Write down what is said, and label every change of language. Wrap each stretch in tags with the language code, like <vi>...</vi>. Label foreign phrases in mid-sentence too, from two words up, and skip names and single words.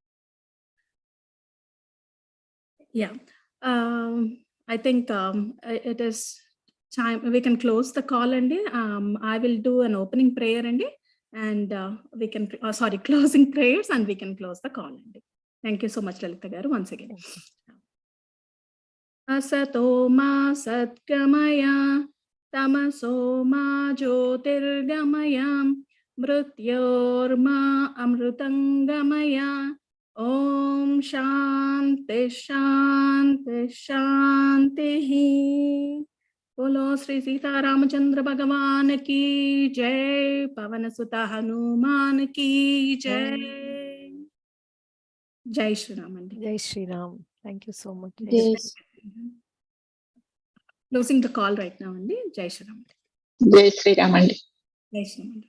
<en>Yeah, I think it is time. We can close the call, Andy. I will do an opening prayer, Andy, and we can, closing prayers, and we can close the call, Andy. Thank you so much, Lalita Garu, once again.</en> <sa>असतो मा सद्गमय तमसो मा ज्योतिर्गमय मृत्योर्मा अमृतंगमय ओम शांति शांति शांति।</sa> <hi>बोलो श्री सीतारामचंद्र भगवान की जय, पवन सुत हनुमान की जय। जय श्री राम अंडी। Jai Shri Ram.</hi> <en>Thank you so much. Yes. Closing the call right now अंडी.</en> <hi>जय श्री राम। Jai Shri Ram. जय श्री राम।</hi>